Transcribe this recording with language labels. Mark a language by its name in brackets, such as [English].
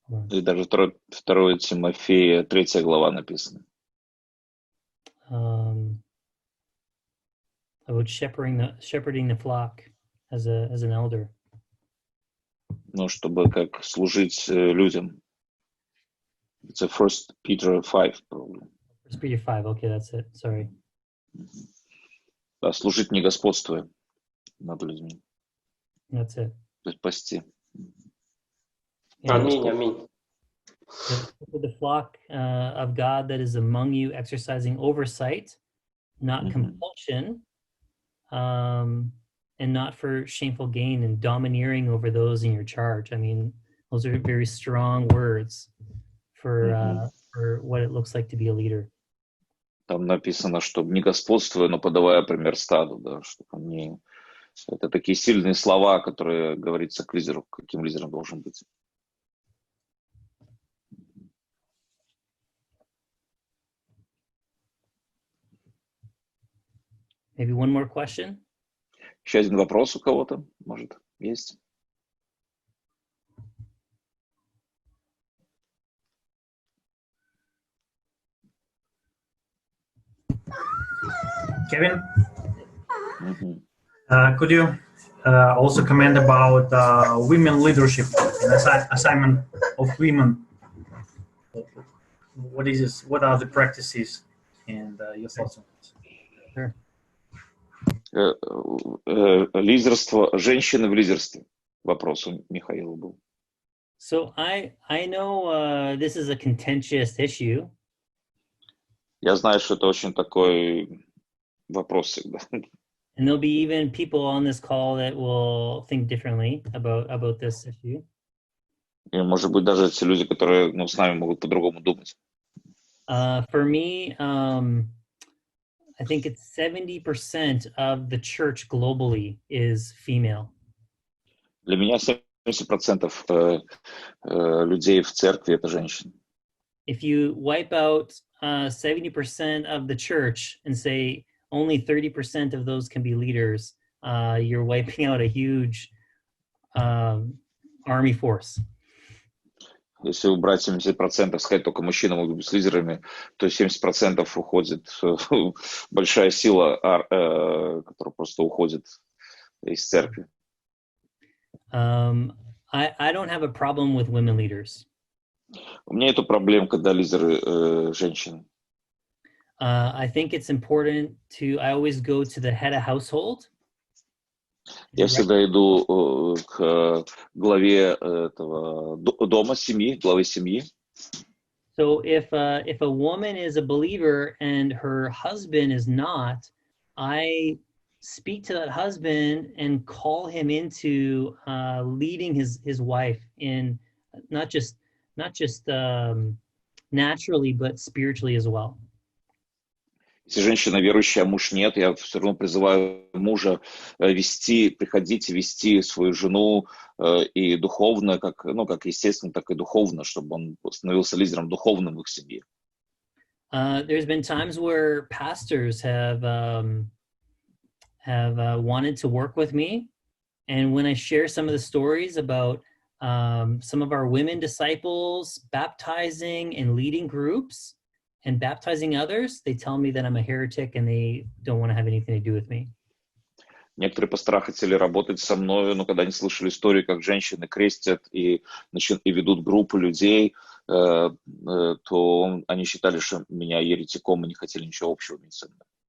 [Russian] И даже 2 Тимофея 3 глава написано. [English] About shepherding the flock as an elder. [Russian] Ну, чтобы как служить людям. [English] It's a 1 Peter 5, probably. 1 Peter 5, okay, that's it, sorry. [Russian] Да, служить не господствуя над людьми. [English] That's it. [Russian] То есть пасти. Аминь. [English] The flock of God that is among you, exercising oversight, not compulsion, and not for shameful gain, and domineering over those in your charge. I mean, those are very strong words for what it looks like to be a leader. [Russian] Там написано, чтобы не господствуя, но подавая пример стаду, да, чтобы не... Это такие сильные слова, которые говорится к лидеру, каким лидером должен быть. [English] Maybe one more question? [Russian] Еще один вопрос у кого-то, может, есть? [English] Kevin, could you also comment about women leadership and assignment of women? What is this? What are the practices and your thoughts on this? Sure. [Russian] Лидерство, женщины в лидерстве. Вопрос у Михаила был. [English] So I know this is a contentious issue. [Russian] Я знаю, что это очень такой вопрос всегда. [English] And there'll be even people on this call that will think differently about this issue. [Russian] И, может быть, даже те люди, которые с нами могут по-другому думать. [English] For me, I think it's 70% of the church globally is female. [Russian] Для меня 70% людей в церкви — это женщины. [English] If you wipe out 70% of the church and say only 30% of those can be leaders, you're wiping out a huge army force. [Russian] Если убрать 70%, сказать только мужчины могут быть лидерами, то 70% уходит, большая сила, которая просто уходит из церкви. [English] I don't have a problem with women leaders. [Russian] У меня нету проблем, когда лидеры женщины. [English] I think it's important I always go to the head of household. [Russian] Я всегда иду к главе этого дома, семьи, главы семьи. [English] So if a woman is a believer and her husband is not, I speak to that husband and call him into leading his wife in not just naturally, but spiritually as well. [Russian] Если женщина верующая, а муж нет, я все равно призываю мужа приходить и вести свою жену и духовно, как естественно, так и духовно, чтобы он становился лидером духовным в их семье. [English] There's been times where pastors have wanted to work with me, and when I share some of the stories about some of our women disciples baptizing and leading groups and baptizing others, they tell me that I'm a heretic and they don't want to have anything to do with me. [Russian] Некоторые пастора хотели работать со мной, но когда они слышали историю, как женщины крестят и ведут группы людей, то они считали, что меня еретиком и не хотели ничего общего иметь со мной.